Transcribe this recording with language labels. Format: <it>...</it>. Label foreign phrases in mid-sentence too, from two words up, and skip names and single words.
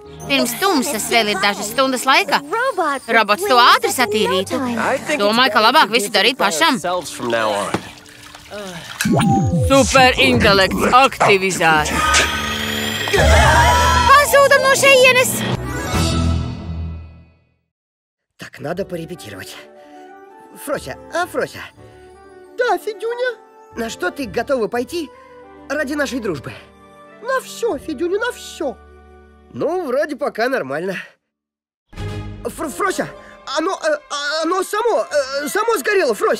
<lv>Pirms tumsas vēl ir dažas stundas laika. Robots to ātri satīrītu. Domāju, ka labāk visu darīt pašam. Super intelekts aktivizēts. Pazūdam no šejienes!</lv> <ru>Так, надо порепетировать. Фрося, Фрося. Да, Федюня. На что ты готова пойти ради нашей дружбы? На все, Федюня, на все. Ну, вроде пока нормально. Фрося, оно само сгорело, Фрось.</ru>